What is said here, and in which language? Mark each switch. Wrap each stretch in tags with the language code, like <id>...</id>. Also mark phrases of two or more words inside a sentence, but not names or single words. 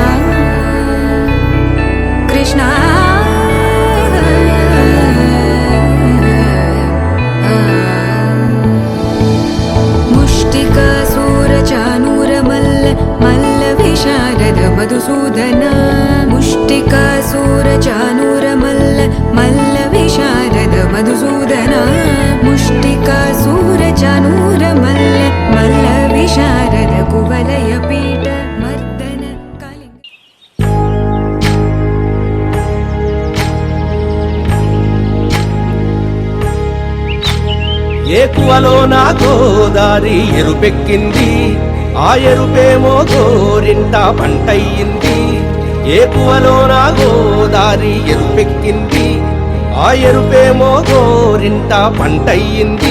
<sa>कृष्ण मधुसूदन मुष्टिकासुरचाणूर मल्ल विशारद मधुसूदन मुष्टिकासुरचाणूर मल्ल विशारद कुवलय पीठ मर्दन कालिंग</sa> <te>ఏకువలో నా గోదారి ఎరుపెక్కింది ఆ ఎరుపేమో గోరింట పంటయ్యింది ఏకువలో నా గోదారి ఎరుపెక్కింది ఆ ఎరుపేమో గోరింట పంటయ్యింది</te>